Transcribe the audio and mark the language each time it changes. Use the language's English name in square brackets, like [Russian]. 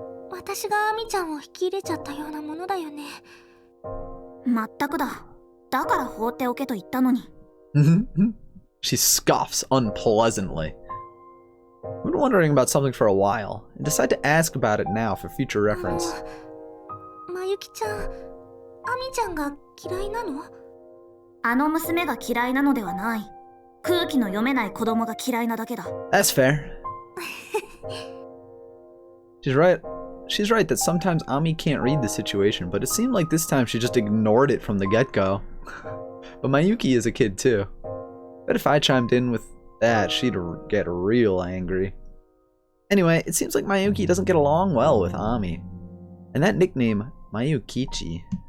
[Japanese] 私がアミちゃんを引き入れちゃったようなものだよね。まったくだ。だから放っておけと言ったのに。 [English] She scoffs unpleasantly. I've been wondering about something for a while, and decide to ask about it now for future reference. [Japanese] まゆきちゃん、アミちゃんが嫌いなの？あの娘が嫌いなのではない。空気の読めない子供が嫌いなだけだ。 [English] That's fair. She's right. She's right that sometimes Ami can't read the situation, but it seemed like this time she just ignored it from the get-go. But Mayuki is a kid too. Bet if I chimed in with that, she'd get real angry. Anyway, it seems like Mayuki doesn't get along well with Ami. And that nickname, Mayukichi.